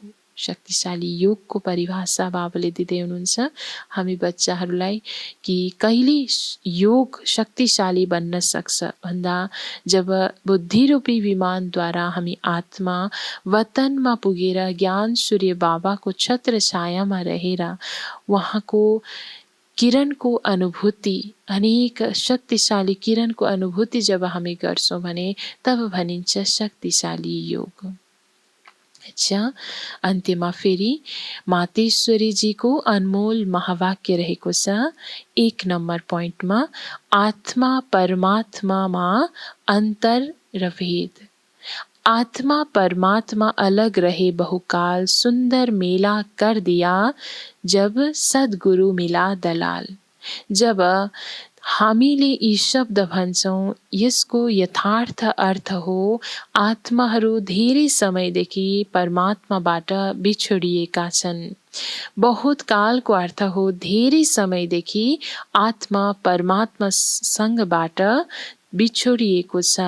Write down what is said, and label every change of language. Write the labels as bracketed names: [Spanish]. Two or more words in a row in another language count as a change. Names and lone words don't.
[Nepali] शक्तिशाली योगको परिभाषा बाबाले दिँदै हुनुहुन्छ हामी बच्चाहरूलाई कि कहिले योग शक्तिशाली बन्न सक्छ भन्दा जब बुद्धिरूपी विमानद्वारा हामी आत्मा वतनमा पुगेर ज्ञान सूर्य बाबाको छत्र छायामा रहेर उहाँको किरणको अनुभूति, अनेक शक्तिशाली किरणको अनुभूति जब हामी गर्छौँ भने तब भनिन्छ शक्तिशाली योग। अच्छा, अन्त्यमा फेरि मातेश्वरीजीको अनमोल महावाक्य रहेको छ 1 नम्बर पोइन्टमा, आत्मा परमात्मामा अन्तर र भेद। [Hindi] आत्मा परमात्मा अलग रहे बहुकाल, सुंदर मेला कर दिया जब सद्गुरु मिला दलाल। [Nepali] जब हामीले यी शब्द भन्छौँ यसको यथार्थ अर्थ हो आत्माहरू धेरै समयदेखि परमात्माबाट बिछोडिएका छन्। बहुत कालको अर्थ हो धेरै समयदेखि आत्मा परमात्मासँगबाट बिछोडिएको छ।